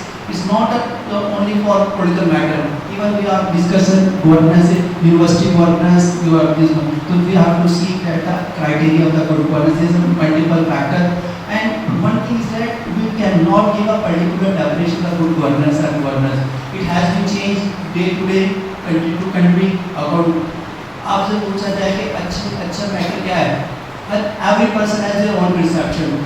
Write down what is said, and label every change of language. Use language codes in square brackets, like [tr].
[en] It's not only for political matter. Even we are discussing governance, university governance. So we have to see that the criteria of the good governance is multiple factor. And one thing is that we cannot give a particular definition of good governance and governance. It has been changed day to day, country to country. [hi] आपसे पूछा जाए कि अच्छा matter क्या है? [en] Every person has their own perception.